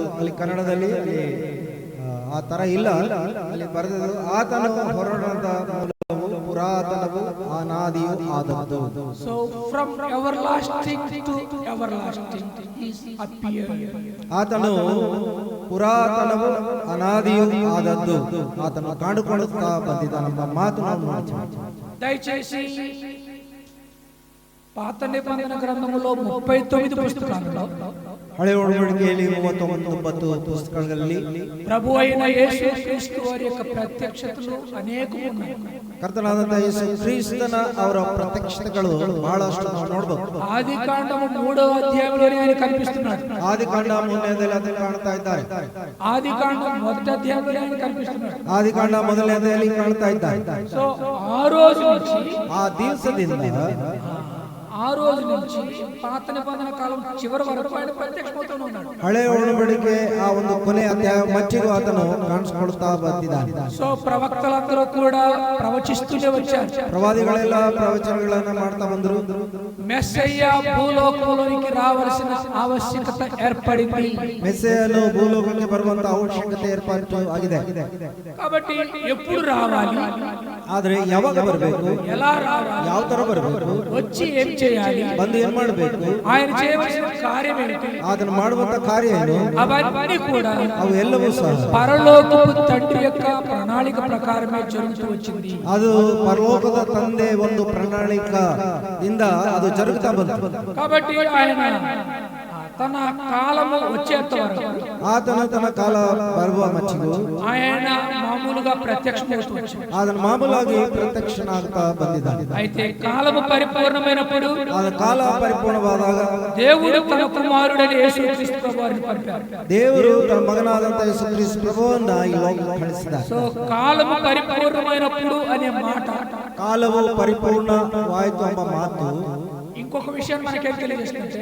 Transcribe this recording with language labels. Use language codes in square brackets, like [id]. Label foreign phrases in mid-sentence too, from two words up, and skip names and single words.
[kn] ಅಲ್ಲಿ ಕನ್ನಡದಲ್ಲಿ ಆ ತರ ಇಲ್ಲ, ಅಲ್ಲಿ ಬರೆದದ್ದು ಆತನು ಹೊರಡದ ಮೂಲವು ಪುರಾತನವೂ ಅನಾದಿಯೂ ಆದದ್ದು. [en] So from everlasting to everlasting he appeared. [kn] ಆತನು ಪುರಾತನವೂ ಅನಾದಿಯೂ ಆದದ್ದು, ಆತನು ಕಾಣಿಕೊಳ್ಳುತ್ತಾ ಬಂದಿದ್ದಾನೆಂಬ ಮಾತು ನಾವು ನೋಡ್ತೀವಿ. [te] దయచేసి పాత నిబంధన గ్రంథములో 39 పుస్తకాలలో [kn] ಹಳೆ ಒಡಂಬಡಿಕೆಯಲ್ಲಿ 39 ಪುಸ್ತಕಗಳಲ್ಲಿ [te] ప్రభు అయిన యేసు క్రీస్తు వారి యొక్క ప్రత్యక్షతలు అనేకము ఉన్నాయి. [kn] ಕರ್ತನಾದಂತಹ ಯೇಸು ಕ್ರಿಸ್ತನ ಅವರ ಪ್ರತ್ಯಕ್ಷತೆಗಳು ಬಹಳಷ್ಟು ನಾವು ನೋಡಬಹುದು. [te] ఆదికాండము 3వ అధ్యాయంలో ఆయన కనిపిస్తున్నాడు. [kn] ಆದಿಕಾಂಡ 3ನೇದಲ್ಲಿ ಅದನ್ನು ಕಾಣ್ತಾ ಇದ್ದಾರೆ. [te] ఆదికాండం 1వ అధ్యాయంలో ఆయన కనిపిస్తున్నాడు. [kn] ಆದಿಕಾಂಡ 1ನೇದಲ್ಲಿ ಕಾಣ್ತಾ ಇದ್ದಾರೆ. [te] సో ఆ రోజు నుంచి [kn] ಆ ದಿವಸದಿಂದ [te] ఆ రోజు నుంచి పాత నిబంధన కాలం చివరి వరకు ఆయన ప్రత్యక్షమవుతూ ఉన్నాడు. [kn] ಹಳೆ ಒಡಂಬಡಿಕೆ ಆ ಒಂದು ಕೊನೆ ಅಧ್ಯಾಯ ಮಟ್ಟಿಗೂ ಆತನು ಕಾಣಿಸಿಕೊಳ್ಳುತ್ತಾ ಬಂದಿದ್ದಾನೆ. [te] సో ప్రవక్తలందరూ కూడా ప్రవచిస్తూనే వచ్చారు. [kn] ಪ್ರವಾದಿಗಳೆಲ್ಲ ಪ್ರವಚನಗಳನ್ನು ಮಾಡ್ತಾ ಬಂದರು. [te] మెస్సయ్య భూలోకంలోనికి రావాల్సిన ఆవశ్యకత ఏర్పడింది. [kn] ಮೆಸ್ಸೆಯನು ಭೂಲೋಕಕ್ಕೆ ಬರುವಂತ ಅವಶ್ಯಕತೆ ಏರ್ಪಾటు ಆಗಿದೆ. [te] కాబట్టి ఎప్పుడు రావాలి, [kn] ಆದ್ರೆ ಯಾವಾಗ ಬರಬೇಕು, [te] ఎలా రావాలి, [kn] ಯಾವ ತರ ಬರಬೇಕು, [te] వచ్చి ఏం చేయాలి, [kn] ಬಂದು ಏನ್ ಮಾಡಬೇಕು, [te] ఆయన చేయవలసిన కార్యం ఏంటి, [kn] ಅದನ್ನು ಮಾಡುವಂತ ಕಾರ್ಯ ಏನು, [te] అవన్నీ కూడా [kn] ಅವು ಎಲ್ಲವೂ ಸಹ [te] పరలోకపు తండ్రి యొక్క ప్రణాళిక ప్రకారమే జరుగుతూ వచ్చింది. [kn] ಅದು ಪರಲೋಕದ ತಂದೆ ಒಂದು ಪ್ರಣಾಳಿಕೆಯಿಂದ ಅದು ಜరుగుತ್ತಾ ಬಂತು. [te] కాబట్టి ఆయన తన కాలము వచ్చేంత వరకు [kn] ಆತನು ತನ್ನ ಕಾಲ ಬರುವ ಮಚ್ಚಿಗೂ [te] ఆయన మామూలుగా ప్రత్యక్షమవుతూ వచ్చాడు. [kn] ಅದನ್ನು ಮಾಮೂಲಾಗಿ ಪ್ರತ್ಯಕ್ಷನಾಗ್ತಾ ಬಂದಿದ್ದಾನೆ. [te] అయితే కాలము పరిపూర్ణమైనప్పుడు [kn] ಆದ ಕಾಲ ಪರಿಪೂರ್ಣವಾದಾಗ [te] దేవుడు తన కుమారుడైన యేసుక్రీస్తు ప్రభువుని పంపారు. [kn] ದೇವರು ತನ್ನ ಮಗನಾದಂತ ಯೇಸು ಕ್ರಿಸ್ತ ಪ್ರಭುವನ್ನ ಈ ಲೋಕಕ್ಕೆ ಕಳಿಸಿದ. [te] సో కాలము పరిపూర్ణమైనప్పుడు అనే మాట, [kn] ಕಾಲವು ಪರಿಪೂರ್ಣವಾಯಿತು ಎಂಬ ಮಾತು [te] ఇంకొక విషయం మనకేం తెలియజేస్తుంది.